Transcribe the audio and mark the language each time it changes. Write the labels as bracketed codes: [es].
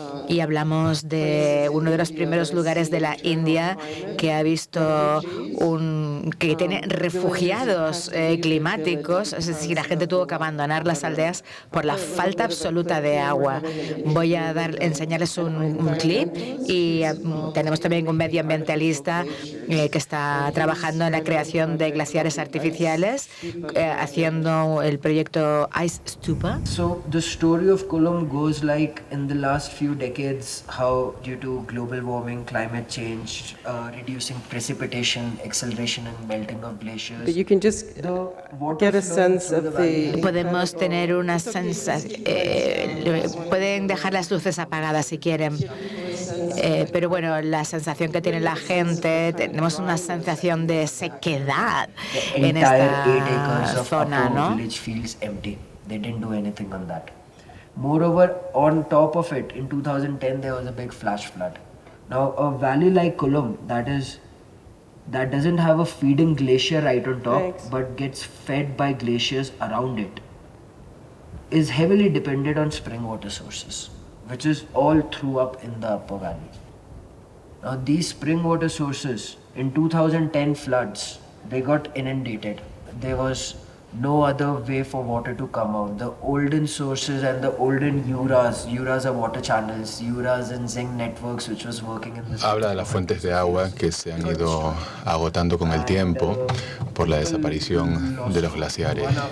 [es] Y hablamos de uno de los primeros lugares de la India que ha visto que tiene refugiados climáticos, es decir, la gente tuvo que abandonar las aldeas por la falta absoluta de agua. Voy a enseñarles un clip y tenemos también un medioambientalista que está trabajando en la creación de glaciares artificiales, haciendo el proyecto Ice Stupa. [en] So the story of Kolum goes like in the last few decades, how due to global warming, climate change, reducing precipitation, acceleration and melting of glaciers. But you can just get a sense of the. [es] Podemos tener una sensación. Pueden dejar las luces apagadas si quieren. Pero bueno, la sensación que tiene la gente, tenemos una sensación de sequedad en esta zona, ¿no? [en] They didn't do anything on that. Moreover, on top of it, in 2010 there was a big flash flood. Now, a valley like Kolum, that doesn't have a feeding glacier right on top, but gets fed by glaciers around it, is heavily dependent on spring water sources, which is all through up in the upper valley. Now, these spring water sources, in 2010 floods, they got inundated. There was no other way for water to come out. The olden sources and the olden Uras are water channels, Uras and zinc networks, which was working in this. [es] Habla de las fuentes de agua que se han ido agotando con el tiempo por la desaparición de los glaciares.